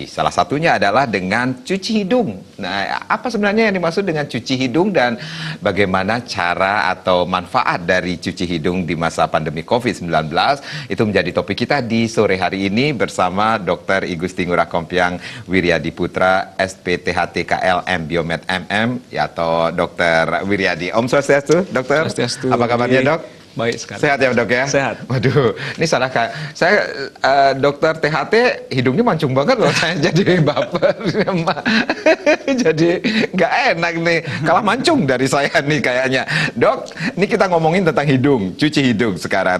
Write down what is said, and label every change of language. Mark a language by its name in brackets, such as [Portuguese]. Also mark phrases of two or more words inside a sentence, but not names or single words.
[Indonesian] Salah satunya adalah dengan cuci hidung. Nah, apa sebenarnya yang dimaksud dengan cuci hidung dan bagaimana cara atau manfaat dari cuci hidung di masa pandemi COVID-19? Itu menjadi topik kita di sore hari ini bersama Dr. Igusti Ngurah Kompiang Wiryadi Putra, SPTHT KLM Biomed MM, atau Dr. Wiryadi. [Balinese] Om Swastiastu, [Indonesian] Dokter. Swastiastu. Apa kabarnya, Dok? Baik sekali. Sehat ya, Dok ya? Sehat. Waduh, ini salah Kak. Saya dokter THT hidungnya mancung banget loh. Saya jadi baper. Jadi nggak enak nih. Kalah mancung dari saya nih kayaknya. Dok, ini kita ngomongin tentang hidung, cuci hidung sekarang.